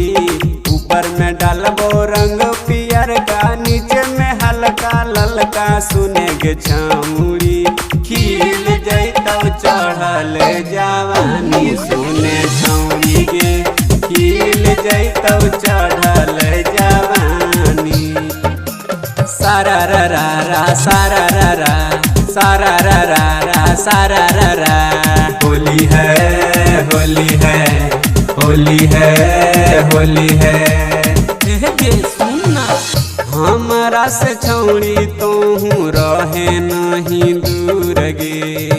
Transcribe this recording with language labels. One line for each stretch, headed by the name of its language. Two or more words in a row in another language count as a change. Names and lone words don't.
Angika: ऊपर में डालबो रंग पियर का नीचे में हल्का ललका सुने गे छौड़ी। खिल जैतौ चढ़ल जवानी सुने छौड़ी गे। खिल जैतौ चढ़ल जवानी। सारा रा रा रा सारा रा रा सारा रा रा रा सारा रा रा।
Hindi: होली है होली है होली है होली है।
Angika: सुनना हमरा से छौड़ी तोहू रहे नहीं दूर गे।